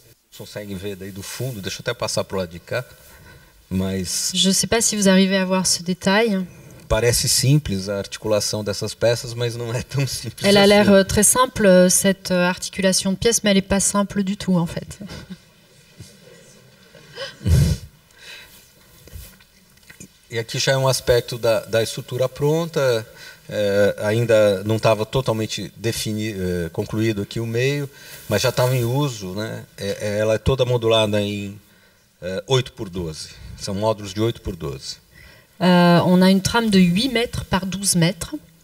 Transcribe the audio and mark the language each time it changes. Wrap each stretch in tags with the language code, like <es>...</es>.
<pt>Vocês conseguem ver daí do fundo, deixa eu até passar para o lado de cá, mas</pt> <fr>je ne sais pas si vous arrivez à voir ce détail.</fr> <pt>Parece simples a articulação dessas peças, mas não é tão simples.</pt> <fr>Elle a l'air très simple, cette articulation de pièces, mais elle n'est pas simple du tout en fait.</fr> <pt>E aqui já é um aspecto da estrutura pronta, ainda não estava totalmente concluído aqui o meio, mas já estava em uso, né? Ela é toda modulada em 8x12, são módulos de 8x12.</pt> <fr>On a une trame de 8 mètres par 12 mètres.</fr>